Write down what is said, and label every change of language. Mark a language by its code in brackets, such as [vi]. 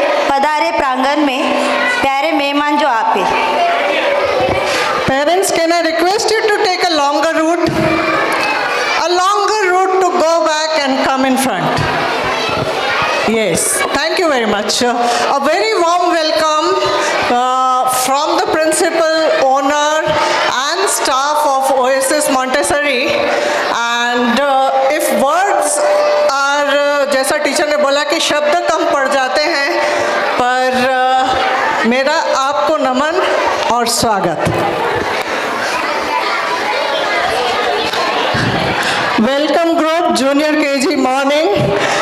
[hi] पधारे प्रांगण में प्यारे मेहमान जो आप हैं. [en] Parents, can I request you to take a longer route? A longer route to go back and come in front. Yes, thank you very much. A very warm welcome from the principal, owner and staff of Oasis Montessori. And if words are, [hi] जैसा teacher ने बोला कि शब्द कम पड़ जाते हैं, पर मेरा आपको नमन और स्वागत. [en] Welcome group junior KG morning.